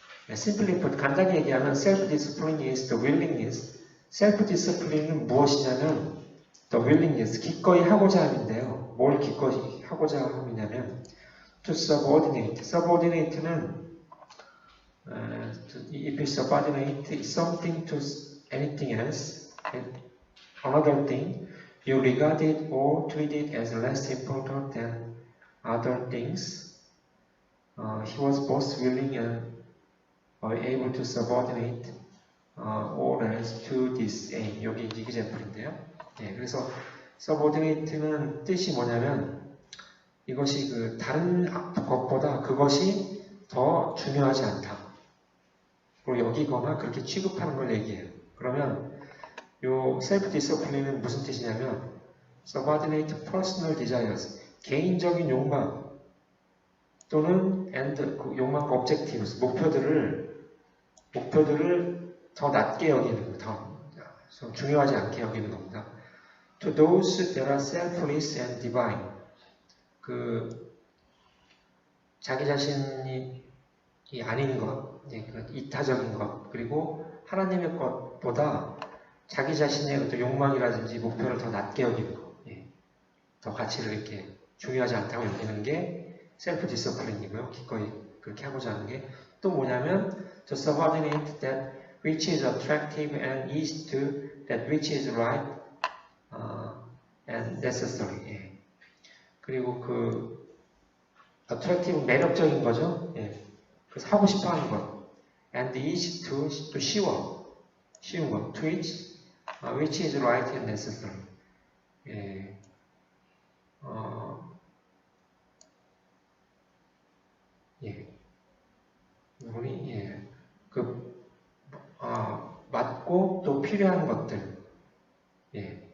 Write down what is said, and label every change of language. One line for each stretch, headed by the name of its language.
English: Simply put,
Korean: 간단히 얘기하면
English: self-discipline is the willingness.
Korean: self-discipline은 무엇이냐면
English: the willingness,
Korean: 기꺼이 하고자 함인데요. 뭘 기꺼이 하고자 함이냐면
English: to subordinate. subordinate는 if you subordinate something to anything else, another thing, you regard it or treat it as less important than other things. He was both willing and able to subordinate all else to this aim.
Korean: 여기 example인데요. 네, 그래서 subordinate는 뜻이 뭐냐면 이것이 다른 것보다 그것이 더 중요하지 않다. 그리고 여기거나 그렇게 취급하는 걸 얘기해요. 그러면 요 self-discipline은 무슨 뜻이냐면
English: subordinate personal desires,
Korean: 개인적인 욕망 또는 and 그 욕망과 objectives, 목표들을 더 낮게 여기는 더 중요하지 않게 여기는 겁니다.
English: To those that are selfless and divine,
Korean: 자기 자신이 아닌 것, 이타적인 것, 그리고 하나님의 것보다 자기 자신의 어떤 욕망이라든지 목표를 더 낮게 여기는 것, 더 가치를 이렇게 중요하지 않다고 여기는 게 셀프 디서플린이고요. 기꺼이 그렇게 하고자 하는 게 또 뭐냐면
English: to subordinate that which is attractive and easy to that which is right and necessary.
Korean: 그리고 그 attractive 매력적인 거죠. 예. 그래서 하고 싶어 하는 것.
English: and easy to
Korean: 또 쉬운 것.
English: to which is right and necessary.
Korean: 예. 예. 우리 예. 맞고 또 필요한 것들. 예.